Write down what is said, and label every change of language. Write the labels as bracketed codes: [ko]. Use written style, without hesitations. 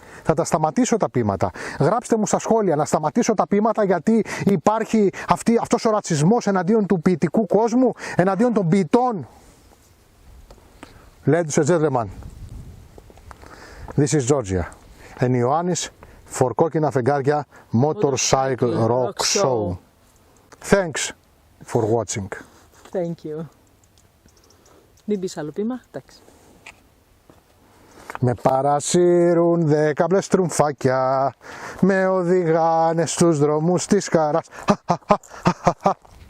[el] Θα τα σταματήσω τα ποίηματα. Γράψτε μου στα σχόλια να σταματήσω τα ποίηματα γιατί υπάρχει αυτός ο ρατσισμός εναντίον του ποιητικού κόσμου, εναντίον των ποιητών. [en] Ladies and gentlemen, this is Georgia and Ioannis for KOKKINA FEGARIA Motorcycle Rock Show. Thanks for watching. Thank you. [el] Μην πεις άλλο ποίημα, εντάξει. Με παρασύρουν 10 μπλε στρουμφάκια, με οδηγάνε στους δρόμους της χαράς.